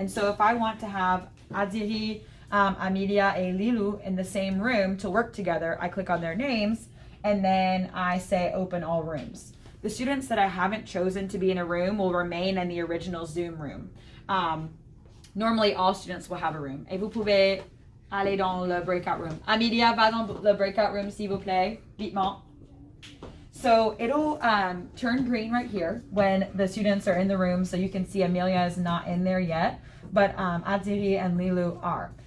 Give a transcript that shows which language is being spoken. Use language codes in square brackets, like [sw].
[en] And so if I want to have Adiri, Amelia, and Lilu in the same room to work together, I click on their names, and then I say open all rooms. The students that I haven't chosen to be in a room will remain in the original Zoom room. Normally, all students will have a room. [fr] Et vous pouvez aller dans le breakout room. Amelia, va dans le breakout room, s'il vous plaît. Vitement. [en] So it'll turn green right here when the students are in the room, so you can see Amelia is not in there yet, but Adiri and Lilu are.